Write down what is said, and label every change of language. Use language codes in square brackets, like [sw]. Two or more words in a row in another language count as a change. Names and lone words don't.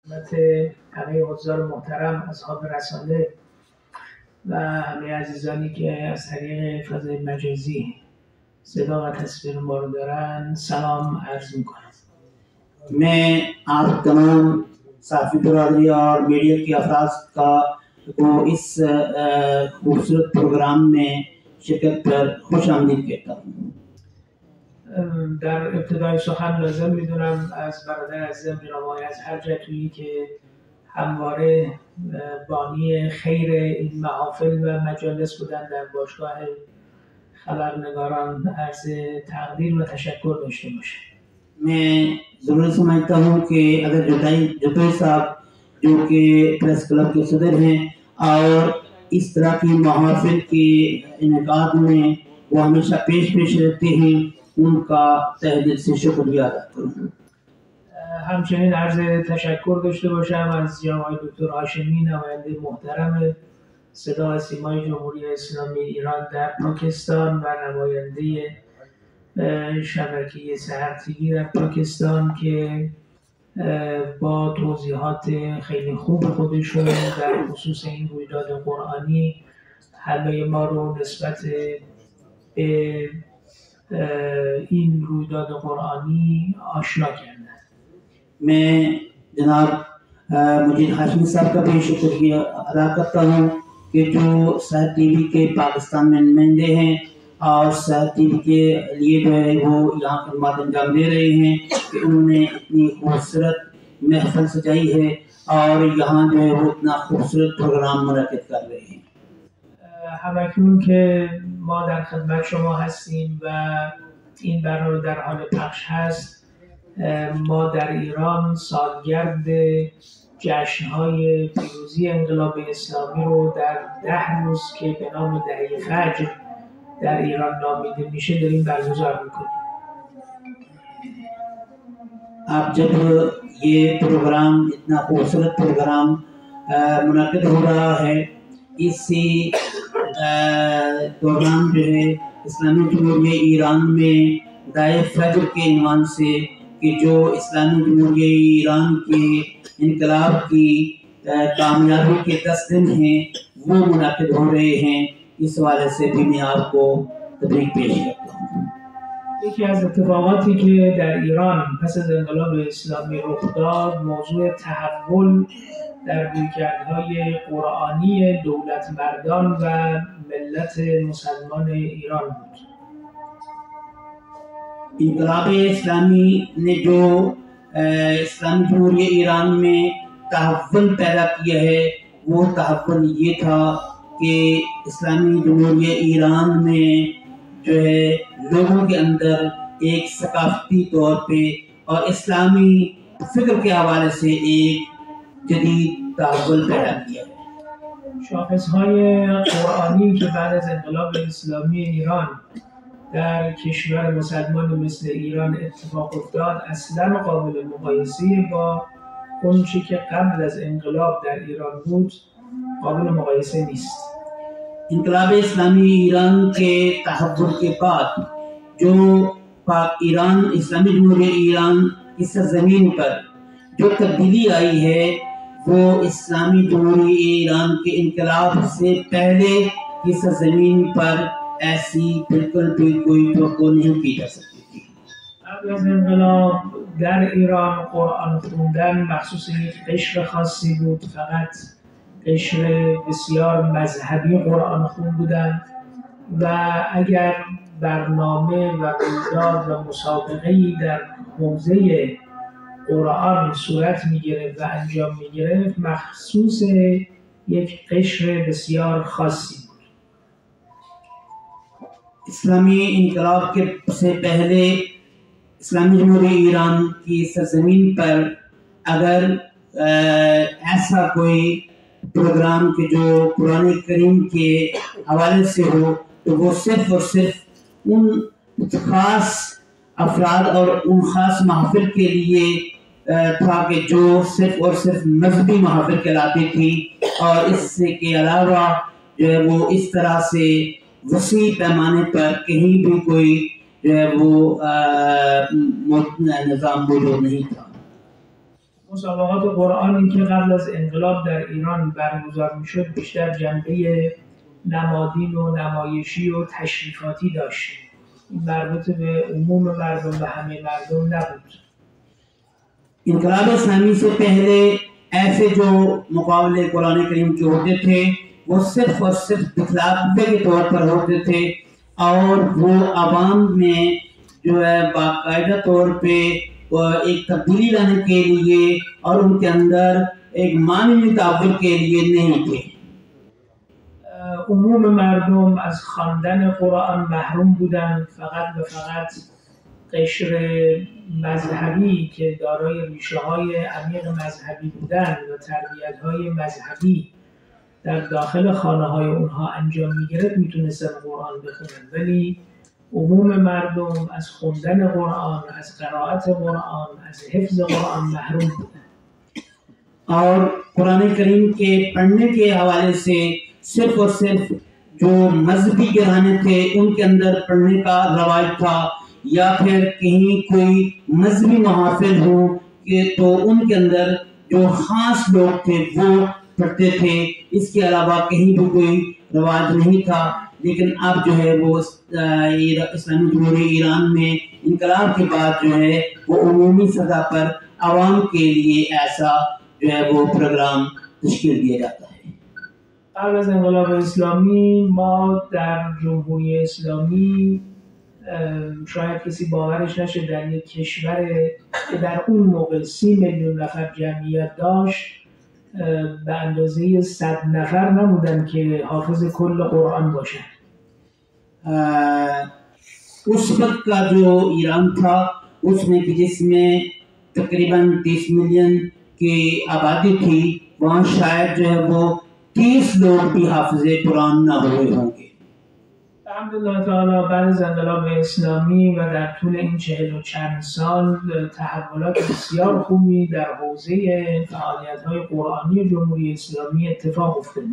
[fa] خدمت همه حضار محترم، اصحاب رساله و همه عزیزانی که از طریق فضای مجازی صدا و تصویر ما رو دارن سلام عرض میکنم. [ur] میں آپ تمام صافی برادری اور میڈیا کی افراد کو اس خوبصورت پروگرام میں شرکت پر خوش آمدید کہتا ہوں. [fa] در ابتدای سخن لازم میدونم از برادر عزیزم جناب آقای اطهر جتویی که همواره بانی خیر این محافل و مجالس بودن در باشگاه خبرنگاران عرض تقدیر و تشکر داشته باشه. [ur] میں ضرور سمجھتا ہوں کہ اگر جتوئی صاحب جو کہ پریس کلب کے صدر ہیں اور اس طرح کی محافل کے انعقاد میں وہ ہمیشہ پیش رہتے ہیں، ان کا تہہ دل سے شکریہ ادا کروں. [fa] همچنین عرض تشکر داشته باشم از جناب آقای دکتر هاشمی، نماینده محترم صدا و سیمای جمهوری اسلامی ایران در پاکستان و نماینده شبکه سحر تیوی در پاکستان که با توضیحات خیلی خوب خودشون در خصوص این رویداد قرآنی همه ما رو نسبت به این رویداد قرآنی آشنا کردن. [ur] میں جناب مجید ہاشمی صاحب کا بھی شکریہ ادا کرتا ہوں کہ جو سحر ٹی وی کے پاکستان میں نمائندے ہیں اور سحر ٹی وی کے لیے جو ہے وہ یہاں خدمت انجام دے رہے ہیں کہ انہوں نے اتنی خوبصورت محفل سجائی ہے اور یہاں جو ہے وہ اتنا خوبصورت پروگرام منعقد کر رہے ہیں. [fa] همکنون که ما در خدمت شما هستیم و این برنامه در حال پخش هست، ما در ایران سالگرد جشن‌های پیروزی انقلاب اسلامی رو در 10 روز که به نام دهه فجر در ایران نامیده میشه داریم برگزار میکنیم. [ur] اب جب یہ پروگرام اتنا خوبصورت پروگرام منعقد ہو رہا ہے، اسی دوران جو ہے اسلامی جمہوریہ ایران میں دہہ فجر کے عنوان سے کہ جو اسلامی جمہوریہ ایران کے انقلاب کی کامیابی کے 10 دن ہیں وہ منعقد ہو رہے ہیں. اس والے سے بھی میں آپ کو تبریک پیش کرتا ہوں. [fa] یکی از اتفاقاتی که در ایران پس از انقلاب اسلامی رخ داد موضوع تحول در رویکردهای قرآنی دولت مردان و ملت مسلمان ایران بود. [ur] انقلاب اسلامی نے جو اسلامی جمہوریہ ایران میں تحول پیدا کیا ہے، وہ تحول یہ تھا کہ اسلامی جمہوریہ ایران میں جو ہے لوگوں کے اندر ایک ثقافتی طور پہ اور اسلامی فکر کے حوالے سے ایک جدید تحول پیدا کیا ہے. [fa] شاخصهای قرآنی که بعد از انقلاب اسلامی ایران در کشور مسلمان مثل ایران اتفاق افتاد اصلا قابل مقایسه با اون چی که قبل از انقلاب در ایران بود قابل مقایسه نیست. [ur] انقلاب اسلامی ایران کے تحول کے بعد جو ایران اسلامی جمہوریہ ایران کی سرزمین پر جو تبدیلی آئی ہے وہ اسلامی جمہوریہ ایران کے انقلاب سے پہلے کی سرزمین پر ایسی بالکل بھی کوئی توقع نہیں کی جا سکتی تھی. [fa] قبل از انقلاب در ایران قرآن خوندن مخصوص یک قشر خاصی بود، فقط قشر بسیار مذهبی قرآن خون بودن و اگر برنامه و رویداد و مسابقه‌ای در حوزه قرآن صورت می‌گرفت و انجام می‌گرفت مخصوص یک قشر بسیار خاصی بود. [ur] اسلامی انقلاب کے سے پہلے اسلامی جمہوریہ ایران کی سرزمین پر اگر ایسا کوئی پروگرام کے جو قرآن کریم کے حوالے سے ہو تو وہ صرف اور صرف ان خاص افراد اور ان خاص محفل کے لیے تھا کہ جو صرف اور صرف مذہبی محفل کہلاتی تھی اور اس سے کے علاوہ جو ہے وہ اس طرح سے وسیع پیمانے پر کہیں بھی کوئی جو ہے وہ نظام موجود نہیں تھا. [fa] مسابقات قرآنی که قبل از انقلاب در ایران برگزار میشد بیشتر جنبه نمادین و نمایشی و تشریفاتی داشت. این مربوط به عموم مردم و همه مردم نبود. [ur] انقلاب اسلامی سے پہلے ایسے جو مقابلے قرآن کریم کے ہوتے تھے وہ صرف اور صرف دکھلاوے کے طور پر ہوتے تھے اور وہ عوام میں جو ہے باقاعدہ طور پہ ایک تبدیلی لانے کے لیے اور ان کے اندر ایک معنوی تاثر کے لیے نہیں تھے. [fa] عموم مردم از خواندن قرآن محروم بودند. فقط و فقط قشر مذهبی که دارای ریشه‌های عمیق مذهبی بودند و تربیت‌های مذهبی در داخل خانه‌های اونها انجام می‌گرفت میتونستن قرآن بخونن، ولی عموم مردم از خوندن قرآن، از قرائت قرآن، از حفظ قرآن محروم بودند. [ur] اور قرآن کریم کے پڑھنے کے حوالے سے صرف اور صرف جو مذہبی گھرانے تھے ان کے اندر پڑھنے کا رواج تھا، یا پھر کہیں کوئی مذہبی محفل ہو کہ تو ان کے اندر جو خاص لوگ تھے وہ پڑھتے تھے. اس کے علاوہ کہیں بھی کوئی رواج نہیں تھا. لیکن اب جو ہے وہ اسلامی جمہوریت ایران میں انقلاب کے بعد جو ہے وہ عمومی سطح پر عوام کے لیے ایسا جو ہے وہ پروگرام تشکیل دیا جاتا ہے. [fa] قبل از انقلاب اسلامی ما در جمهوری اسلامی شاید کسی باورش نشه در یک کشور که در اون موقع 30 میلیون نفر جمعیت داشت به اندازه 100 نفر نبودن که حافظ کل قرآن باشن. [ur] اس وقت کا جو ایران تھا اس میں کہ جس میں تقریباً 30 ملین کی آبادی تھی وہاں شاید جو ہے وہ 30 لوگ بھی حافظ قرآن نہ ہوئے ہوں گے. [fa] الحمدلله تعالی بعد از انقلاب اسلامی و در طول این 40 و چند سال تحولات بسیار خوبی در حوزه فعالیت‌های قرآنی جمهوری اسلامی اتفاق افتاده.